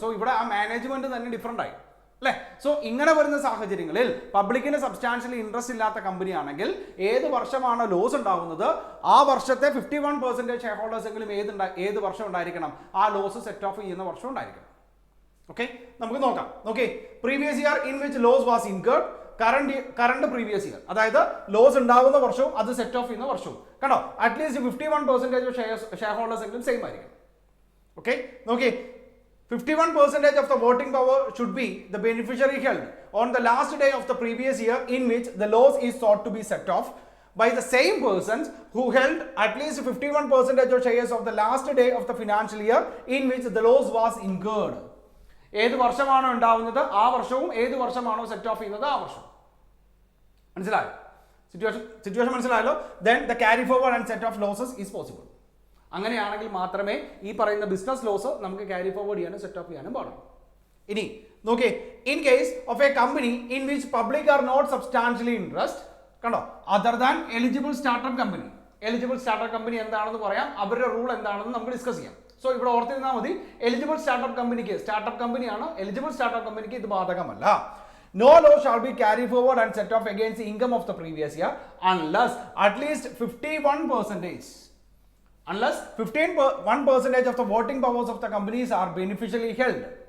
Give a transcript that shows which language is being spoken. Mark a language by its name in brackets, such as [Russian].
[Malayalam] So ഇവിടെ ആ management തന്നെ ഡിഫറെന്റ് ആയി, അല്ലേ? സോ ഇങ്ങനെ വരുന്ന സാഹചര്യങ്ങളിൽ പബ്ലിക്കിന് സബ്സ്റ്റാൻഷ്യലി ഇൻട്രസ്റ്റ് ഇല്ലാത്ത കമ്പനി ആണെങ്കിൽ ഏത് വർഷമാണ് ലോസ് ഉണ്ടാകുന്നത് ആ വർഷത്തെ 51% ഷെയർ ഹോൾഡേഴ്സ് എങ്കിലും ഏത് വർഷം ഉണ്ടായിരിക്കണം? ആ ലോസ് സെറ്റ് ഓഫ് ചെയ്യുന്ന വർഷം ഉണ്ടായിരിക്കണം. ഓക്കെ, നമുക്ക് നോക്കാം. Okay, [English] previous year in which loss was incurred, current previous year, [Malayalam] അതായത് ലോസ് ഉണ്ടാകുന്ന വർഷവും അത് സെറ്റ് ഓഫ് ചെയ്യുന്ന വർഷവും. കണ്ടോ? അറ്റ്ലീസ്റ്റ് 51% ഷെയർ ഹോൾഡേഴ്സ് എങ്കിലും സെയിം ആയിരിക്കണം. [English] Okay, നോക്കി, 51% of the voting power should be the beneficiary held on the last day of the previous year in which the loss is sought to be set off by the same persons who held at least 51% of shares of the last day of the financial year in which the loss was incurred. [Malayalam] ഏത് വർഷമാണോ ഉണ്ടാവുന്നത് ആ വർഷവും ഏത് വർഷമാണോ set of ചെയ്യുന്നത് ആ വർഷം. മനസ്സിലായോ? Situation മനസ്സിലായല്ലോ? [English] then the carry forward and set off losses is possible. [Malayalam] അങ്ങനെയാണെങ്കിൽ മാത്രമേ ഈ പറയുന്ന ബിസിനസ് ലോസ് നമുക്ക് ക്യാരി ഫോർവേഡ് ചെയ്യാനും സെറ്റ് ഓഫ് ചെയ്യാനും പാടുള്ളൂ. ഇനി നോക്കേ, [English] In case of a company in which public are not substantially interest, കണ്ടോ, other than eligible startup company. [Malayalam] Eligible startup company എന്താണെന്ന് പറയാം, അവരുടെ റൂൾ എന്താണെന്ന് നമുക്ക് ഡിസ്കസ് ചെയ്യാം. സോ ഇവിടെ ഓർത്തിരുന്നാൽ മതി, എലിജിബിൾ സ്റ്റാർട്ടപ്പ് കമ്പനിയാണ്, എലിജിബിൾ സ്റ്റാർട്ടപ്പ് കമ്പനിക്ക് ഇത് ബാധകമല്ല. [English] No loss shall be carried forward and set off against the income of the previous year unless at least 51% of the voting powers of the companies are beneficially held.